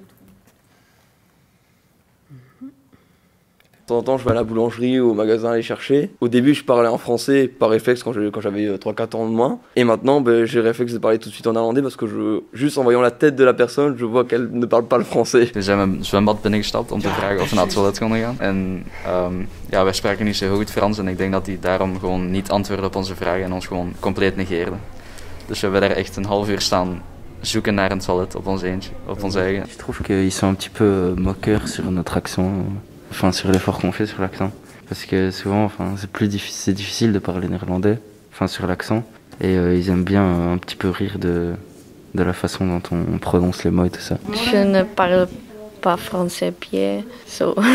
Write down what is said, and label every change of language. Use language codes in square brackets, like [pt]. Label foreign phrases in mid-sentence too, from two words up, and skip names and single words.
[fr] De temps en temps, je vais à la boulangerie ou au magasin les chercher. Au début, je parlais en français par réflexe quand j'avais 3-4 ans de moins. Et maintenant, j'ai le réflexe de parler tout de suite en néerlandais parce que juste en voyant la tête de la personne, je vois qu'elle ne parle pas le français. [nl] We zijn mijn zwembad binnengestapt om te vragen of we naar het toilet konden gaan. En ja, wij spraken niet zo goed Frans en ik denk dat die daarom gewoon niet antwoordde op onze vragen en ons gewoon compleet negeerde. Dus we hebben daar echt een half uur staan zoeken naar een toilet op ons eentje, op ons eigen. [fr] Je trouve qu'ils sont un petit peu moqueurs sur notre accent. Enfin, sur l'effort qu'on fait sur l'accent. Parce que souvent, enfin, c'est difficile de parler néerlandais, enfin, sur l'accent. Et ils aiment bien un petit peu rire de la façon dont on prononce les mots et tout ça. Je ne parle pas français bien, so.